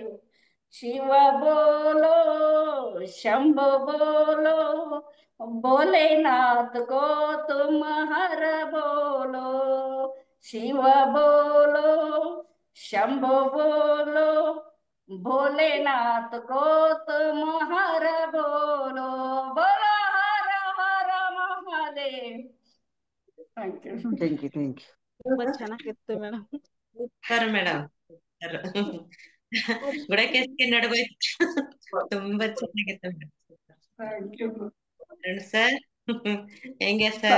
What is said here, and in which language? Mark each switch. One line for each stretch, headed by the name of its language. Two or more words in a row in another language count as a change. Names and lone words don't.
Hindi: शिव बोलो शंभो बोलो, भोलेनाथ को तुम हर बोलो। शिव बोलो शंभो बोलो, भोलेनाथ को तुम हर बोलो। बोलो हर हर महादेव.
English: thank you. thank you
Kannada: ತುಂಬಾ ಚೆನ್ನಾಗಿತ್ತು ಮೇಡಮ್. ಸೂಪರ್ ಮೇಡಮ್. ಗುಡಕೇಶ್ಗೆ ನಡುಗೋಯ್ತು. ತುಂಬಾ ಚೆನ್ನಾಗಿತ್ತು ಮೇಡಮ್. ಸರ್ ಹೆಂಗೆ ಸರ್?